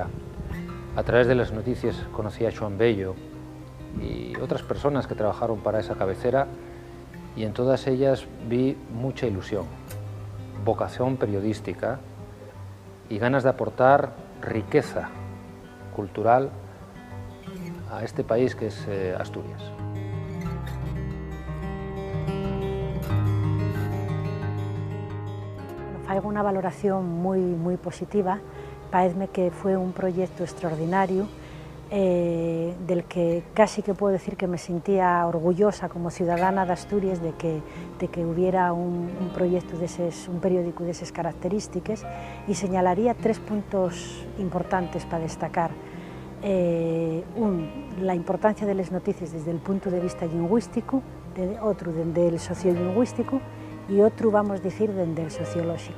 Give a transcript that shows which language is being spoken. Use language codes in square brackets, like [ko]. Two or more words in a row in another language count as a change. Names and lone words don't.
[es] A través de las noticias conocí a Joan Bello y otras personas que trabajaron para esa cabecera, y en todas ellas vi mucha ilusión, vocación periodística y ganas de aportar riqueza cultural a este país que es Asturias. [gl] Faigo unha valoración moi positiva. Pareceme que foi un proxecto extraordinario [es] del que casi que puedo decir que me sentía orgullosa como ciudadana de Asturias de que hubiera un proyecto un periódico de esas características, y señalaría 3 puntos importantes para destacar. La importancia de las noticias desde el punto de vista lingüístico, otro desde el sociolingüístico y otro, vamos a decir, desde el sociológico.